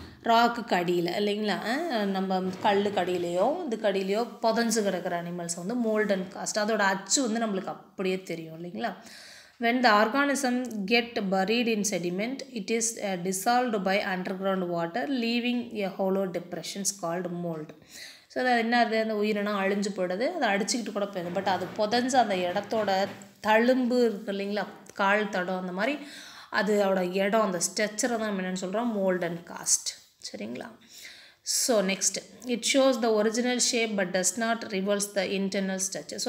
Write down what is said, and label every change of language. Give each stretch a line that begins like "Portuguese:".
Tamil: ராக்குக்கு அடியில் இல்லைங்களா, நம்ம கல்லுக்கு அடியிலையோ இதுக்கு அடியிலையோ புதஞ்சு கிடக்கிற அனிமல்ஸ் வந்து மோல்ட் அண்ட் காஸ்ட். அதோட அச்சு வந்து நம்மளுக்கு அப்படியே தெரியும் இல்லைங்களா.
English: When the organism get buried in sediment, it is dissolved by underground water, leaving a hollow depressions called mold.
Tamil: So அது என்ன, அது அந்த உயிரினம் அழிஞ்சு போயிடுது, அதை அடிச்சுக்கிட்டு கூட போயிடும். பட் அது புதஞ்சு அந்த இடத்தோட தழும்பு இருக்குது இல்லைங்களா, கால் தடம், அந்த மாதிரி அதோட இடம், அந்த ஸ்ட்ரக்சரை தான் நம்ம என்னென்னு சொல்கிறோம், மோல்ட் அண்ட் காஸ்ட். சரிங்களா.
English: So next, it shows the original shape but does not reveals the internal structure.